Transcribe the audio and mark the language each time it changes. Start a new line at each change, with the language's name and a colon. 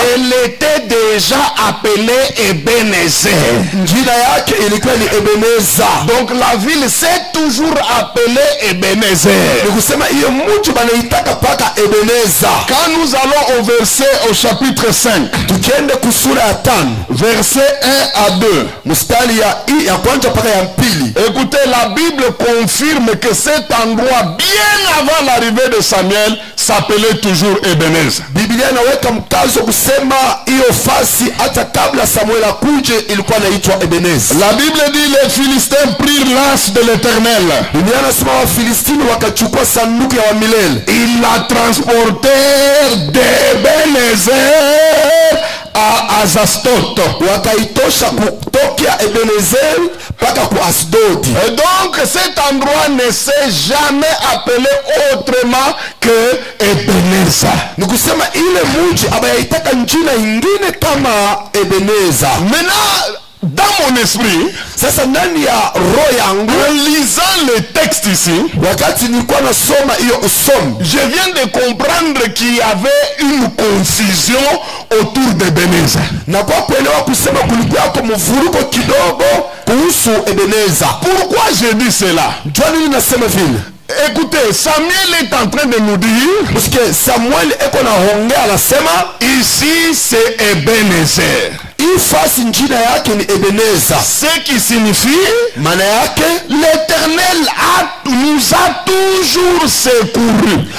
French: elle était déjà appelée Ebenezer.
Swahili: Njina yake ilikuwa ni Ebeneza.
French: Donc la ville s'est toujours appelée Ebenezer.
Swahili: Ni kusema hiyo mji banaitaka paka Ebeneza.
French: Quand nous allons au chapitre 5,
Swahili: tukiende kusura ya 5,
French: verset 1 à 2,
Swahili: mstari ya kwanza paka ya pili.
French: Écoutez, la Bible confirme que cet endroit, bien avant l'arrivée de Samuel, s'appelait toujours Ebenezer.
Swahili: Biblia inaweka mkazo kusema hiyo fasi hata kabla Samuel akuje ilikuwa inaitwa Ebeneza.
French: La Bible dit les Philistins prirent l'anse de l'Éternel.
Swahili: Biblia inasema Wafilistini wakachukua sanduku ya milele.
French: Ils la transportèrent d'Ebenezer à Azastot.
Swahili: Wakaitosha kutokea Ebenezer mpaka ku Asdodi.
French: Et donc cet endroit ne s'est jamais appelé autrement que Ebenezer.
Swahili: Ni kusema ile mji abayaitaka njina ingine kama Ebeneza.
French: Maintenant, dans mon esprit,
Swahili: sasa ndani ya roho yangu,
French: en lisant le texte ici,
Swahili: wakati nilikuwa nasoma hiyo usomi,
French: je viens de comprendre qu'il y avait une confusion autour d'Ebenezer.
Swahili: Na kwa kuelewa kusema kulikuwa kwa mvuruko kidogo kuhusu Ebeneza.
French: Pourquoi je dis cela?
Swahili: Jua nini nasema vile?
French: Écoutez, Samuel est en train de nous dire,
Swahili: parce que Samuel eko na hongea anasema
French: ici c'est Ebenezer.
Swahili: Hii fasi njina yake ni Ebeneza.
French: Ce qui signifie,
Swahili: maana yake
French: l'Éternel nous a toujours secouru.